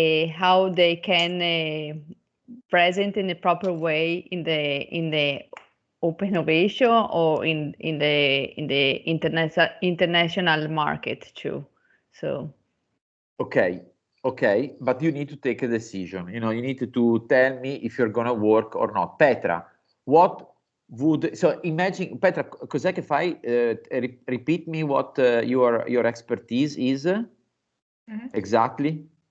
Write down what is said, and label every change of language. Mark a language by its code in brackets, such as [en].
[en] how they can present in a proper way in the open innovation or in the international market too. So okay, but you need to take a decision. You know, you need to tell me if you're gonna work or not. Petra, what would, so imagine, Petra, [it] cos'è che fai? [en] Repeat me what your expertise is exactly.